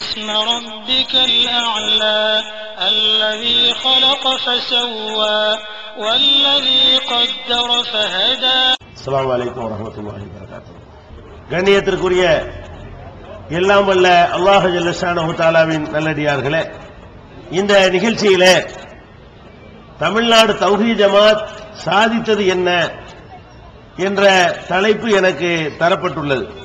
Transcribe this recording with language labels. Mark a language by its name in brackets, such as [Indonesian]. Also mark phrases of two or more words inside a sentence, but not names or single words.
[Arabic] اسم ربك الأعلى الذي خلق فسوى والذي قدر فهدى. السلام عليكم ورحمة الله وبركاته. [Tamil] கண்ணியத்திற்குரிய எல்லாம் வல்ல அல்லாஹ் [Arabic] جل شأنه [Tamil] தஆலாவின் நல்லடியார்களே, இந்த நிகழ்ச்சியிலே தமிழ்நாடு தௌஹீத் ஜமாத் சாதித்தது என்ன என்ற தலைப்பு எனக்கு தரப்பட்டுள்ளது.